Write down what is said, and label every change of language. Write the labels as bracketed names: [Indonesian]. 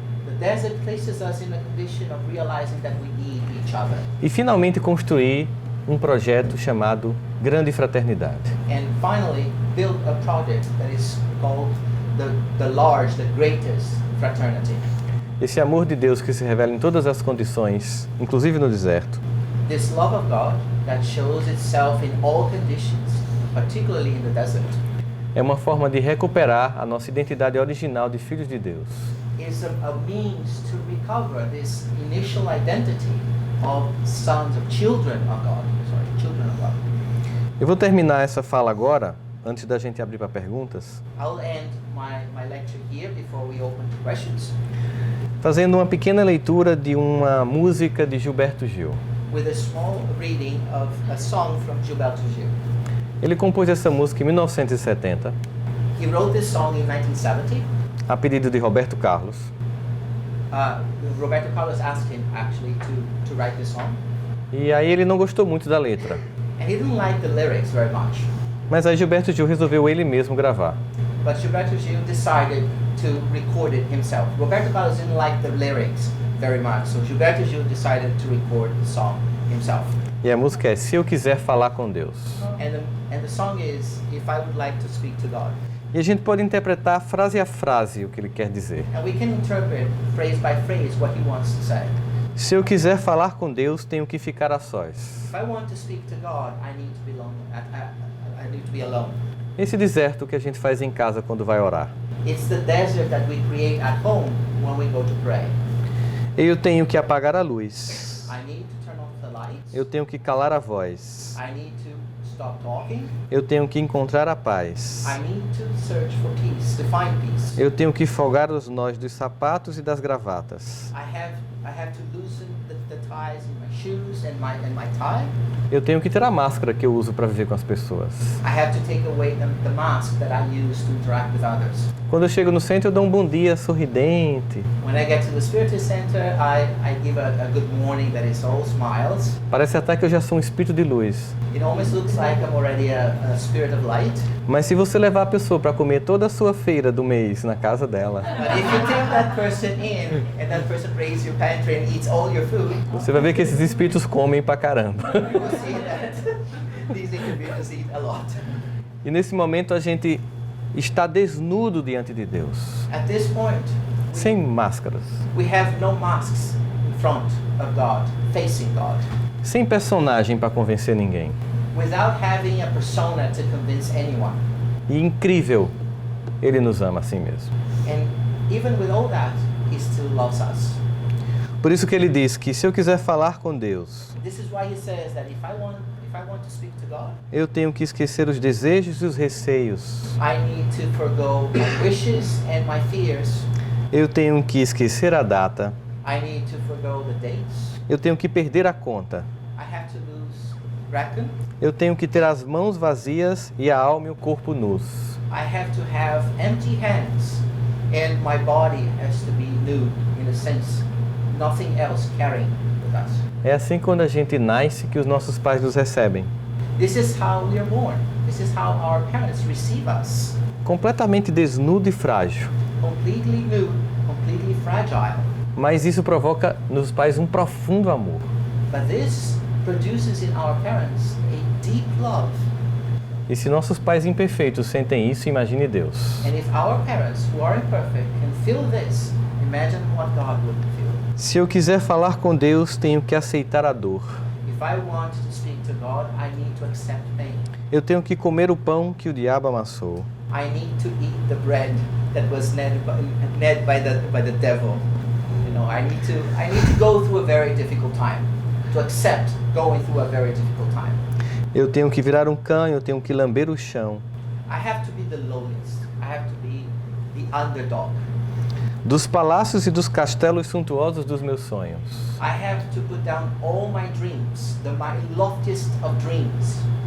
[English] The desert places us in a condition of realizing that we need each other. [Portuguese] E finalmente construir um projeto chamado Grande Fraternidade. [English] And finally, build a project that is called the large, the greatest fraternity. [Portuguese] Esse amor de Deus que se revela em todas as condições, inclusive no deserto, [English] This love of God that shows itself in all conditions, particularly in the desert, [Portuguese] é uma forma de recuperar a nossa identidade original de filhos de Deus. [English] is a means to recover this initial identity of sons, of children of God. Children of God. [Portuguese] Eu vou terminar essa fala agora, antes da gente abrir para perguntas, [English] I'll end my lecture here before we open to questions [Portuguese] fazendo uma pequena leitura de uma música de Gilberto Gil. [English] with a small reading of a song from Gilberto Gil. [Portuguese] Ele compôs essa música em 1970, [English] He wrote this song in 1970. [Portuguese] a pedido de Roberto Carlos. [English] Roberto Carlos asked him actually to write this song, [Portuguese] E aí ele não gostou muito da letra. [English] and he didn't like the lyrics very much. [Portuguese] Mas aí Gilberto Gil resolveu ele mesmo gravar. [English] But Gilberto Gil decided to record it himself. Roberto Carlos didn't like the lyrics very much, so Gilberto Gil decided to record the song himself. [Portuguese] E a música é Se Eu Quiser Falar com Deus. [English] And the song is If I Would Like to Speak to God. [Portuguese] E a gente pode interpretar frase a frase o que ele quer dizer. [English] And we can interpret phrase by phrase what he wants to say. [Portuguese] Se eu quiser falar com Deus, tenho que ficar a sós. [English] If I want to speak to God, I need to be alone. I need to be alone. [Portuguese] Esse deserto que a gente faz em casa quando vai orar. [English] It's the desert that we create at home when we go to pray. [Portuguese] Eu tenho que apagar a luz. [English] I need to turn off the lights. [Portuguese] Eu tenho que calar a voz. [English] I need to stop talking. [Portuguese] Eu tenho que encontrar a paz. [English] I need to search for peace, to find peace. [Portuguese] Eu tenho que folgar os nós dos sapatos e das gravatas. [English] I have to loosen the ties in my shoes and my tie. [Portuguese] Eu tenho que ter a máscara que eu uso para viver com as pessoas. [English] I have to take away the mask that I use to interact with others. [Portuguese] Quando eu chego no centro, eu dou um bom dia sorridente. [English] When I get to the Spiritist Center, I give a good morning that is all smiles. [Portuguese] Parece até que eu já sou um espírito de luz. [English] It almost looks like I'm already a spirit of light. [Portuguese] Mas se você levar a pessoa para comer toda a sua feira do mês na casa dela, [English] But if you take that person in and that person raises your pantry and eats all your food, [Portuguese] você vai ver que esses espíritos comem pra caramba. [English] you will see that these individuals eat a lot. [Portuguese] E nesse momento a gente está desnudo diante de Deus, [English] At this point, [Portuguese] sem máscaras, [English] we have no masks in front of God, facing God, [Portuguese] sem personagem para convencer ninguém. [English] without having a persona to convince anyone. [Portuguese] E incrível, Ele nos ama assim mesmo. [English] And even with all that, He still loves us. [Portuguese] Por isso que Ele diz que se eu quiser falar com Deus, [English] This is why He says that if I want to speak to God, [Portuguese] eu tenho que esquecer os desejos e os receios. [English] I need to forgo my wishes and my fears. [Portuguese] Eu tenho que esquecer a data. [English] I need to forgo the dates. [Portuguese] Eu tenho que perder a conta. [English] I have to lose reckon. [Portuguese] Eu tenho que ter as mãos vazias e a alma e o corpo nus. [English] I have to have empty hands and my body has to be nude, in a sense, nothing else carrying with us. [Portuguese] É assim quando a gente nasce que os nossos pais nos recebem. [English] This is how we are born. This is how our parents receive us. [Portuguese] Completamente desnudo e frágil. [English] Completely nude, completely fragile. [Portuguese] Mas isso provoca nos pais um profundo amor. [English] But this produces in our parents a deep love. [Portuguese] E se nossos pais imperfeitos sentem isso, imagine Deus. [English] And if our parents, who are imperfect, can feel this, imagine what God would feel. [Portuguese] Se eu quiser falar com Deus, tenho que aceitar a dor. [English] If I want to speak to God, I need to accept pain. [Portuguese] Eu tenho que comer o pão que o diabo amassou. [English] I need to eat the bread that was kneaded by the devil. You know, I need to go through a very difficult time, to accept going through a very difficult time. [Portuguese] Eu tenho que virar um cão, eu tenho que lamber o chão. [English] I have to be the lowest. I have to be the underdog. [Portuguese] Dos palácios e dos castelos suntuosos dos meus sonhos. [English] I have to put down all my dreams, my loftiest of dreams,